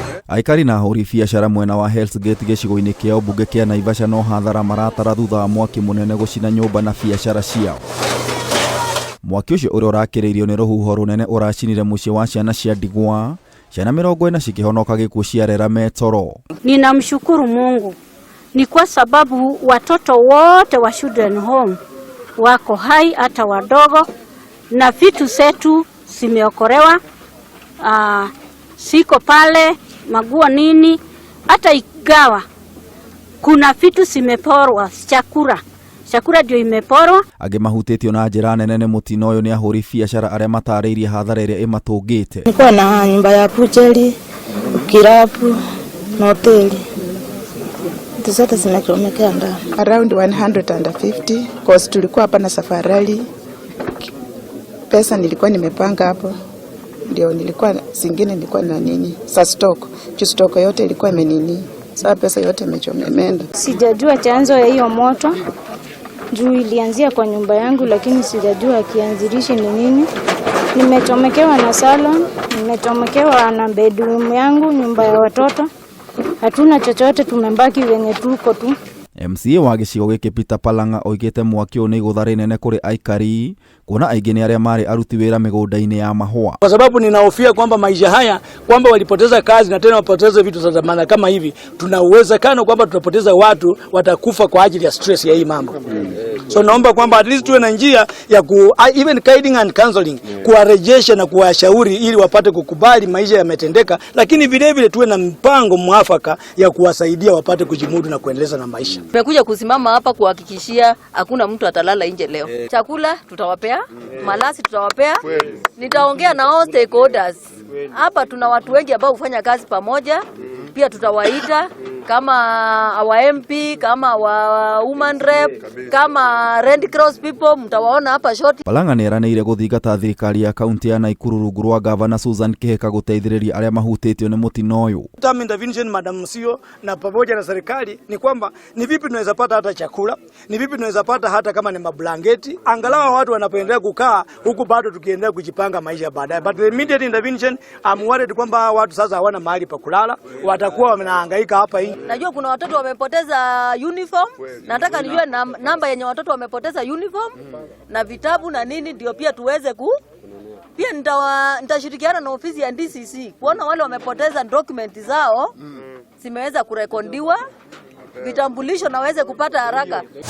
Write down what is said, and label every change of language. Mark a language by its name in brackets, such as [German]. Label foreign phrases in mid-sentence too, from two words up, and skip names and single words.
[Kikuyu] Aikari na ahũri biacara mwena wa Hell's Gate gĩcigo-inĩ kĩa ũmbunge kĩa Naivasha no hathara maratara thutha wa mwaki mũnene gũcina nyũmba na biacara ciao. Mwaki ũcio ũrĩa ũrakĩrĩirio nĩ rũhuho rũnene ũracinire mũciĩ wa ciana cia ndigwa, ciana 40 cikihonoka gĩkuũ ciarera metoro. [Swahili] Ninamshukuru Mungu ni kwa sababu watoto wote wa [English] children home [Swahili] wako hai, hata wadogo, na vitu zetu zimeokolewa. Siko pale maguo nini, hata igawa kuna vitu zimeporwa, chakula ndio imeporwa. [Kikuyu] Angĩ mahutĩtio na njĩra nene nĩ mũtino ũyũ nĩ ahũri biacara arĩa matarĩirie hathara ĩrĩa ĩmatũngĩte. [Swahili] Nilikuwa na nyumba ya pucheri, kirapu na hoteli. Zote zimechomekea ndani. Around 150 cause tulikuwa hapa na safari. Pesa nilikuwa nimepanga hapo. Ndio nilikuwa zingine nilikuwa na nini? Sa stock. Stock yote ilikuwa imenini. Sasa pesa yote imechomemenda. Sijajua chanzo ya hiyo moto. Juu ilianzia kwa nyumba yangu, lakini sijajua kianzilishi ni nini. Nimechomekewa na salon, nimechomekewa na bedroom yangu, nyumba ya watoto. Hatuna chochote, tumembaki wenye tuko tu. [Kikuyu] MCA wa gĩcigo gĩkĩ Peter Palanga oigĩte mwaki ũyũ nĩ igũtha nene kũrĩ aikari, kuona aingĩ nĩ arĩa marĩ aruti wĩra mĩgũnda-inĩ ya mahũa. [Swahili] Kwa sababu ninahofia kwamba maisha haya kwamba walipoteza kazi na tena wapoteze vitu za dhamana kama hivi, tuna uwezekano kwamba tutapoteza watu watakufa kwa ajili ya stress ya hii mambo. So naomba kwamba [English] at least [Swahili] tuwe na njia ya [English] even guiding and counseling, [Swahili] kuwarejesha na kuwashauri ili wapate kukubali maisha yametendeka, lakini vile vile tuwe na mpango mwafaka ya kuwasaidia wapate kujimudu na kuendeleza na maisha. Tumekuja kusimama hapa kuhakikishia hakuna mtu atalala nje leo. Chakula tutawapea, malasi tutawapea. Nitaongea na [English] all stakeholders. [Swahili] Hapa tuna watu wengi ambao hufanya kazi pamoja. Pia tutawaita kama [English] our MP, [Swahili] kama wa woman rep, kama Red Cross people, mtawaona hapa short. [Kikuyu] Palanga nĩ eranĩire gũthingata thirikari ya kaunti ya Nakuru rungu rwa gavana Susan Kihika gũteithĩrĩria arĩa mahutĩtio nĩ mũtino ũyũ. [English] Term intervention [Swahili] Madam Sio na pamoja na serikali ni kwamba ni vipi tunaweza pata hata chakula, ni vipi tunaweza pata hata kama ni mablanketi, angalau watu wanapoendelea kukaa huku bado tukiendelea kujipanga maisha baadaye. [English] But the immediate intervention, I'm worried [Swahili] kwamba watu sasa hawana mahali pa kulala, watakuwa wanahangaika hapa hii. Najua kuna watoto wamepoteza uniform, nataka nijue namba yenye watoto wamepoteza uniform na vitabu na nini, ndio pia tuweze pia nitashirikiana na ofisi ya DCC kuona wale wamepoteza document zao zimeweza kurekondiwa, vitambulisho na waweze kupata haraka.